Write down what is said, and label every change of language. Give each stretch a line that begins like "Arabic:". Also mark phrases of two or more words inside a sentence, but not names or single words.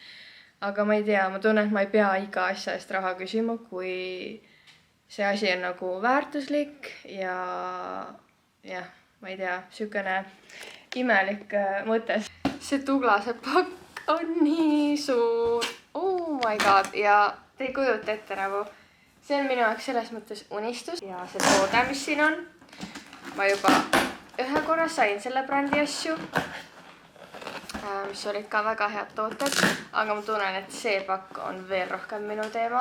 Estonian: Aga ma ei tea, ma tunnen, et ma ei pea iga asja eest raha küsima, kui see asi on nagu väärtuslik ja ma ei tea, siukene imelik mõte. See Douglase pakk on nii suur.
English: Oh my god.
Estonian: Ja te ei kujuta ette nagu, see on minu jaoks selles mõttes unistus. Ja see toode, mis siin on, ma juba ühe korra sain selle brändi asju, mis olid ka väga head tooted, aga ma tunnen, et see pakk on veel rohkem minu teema.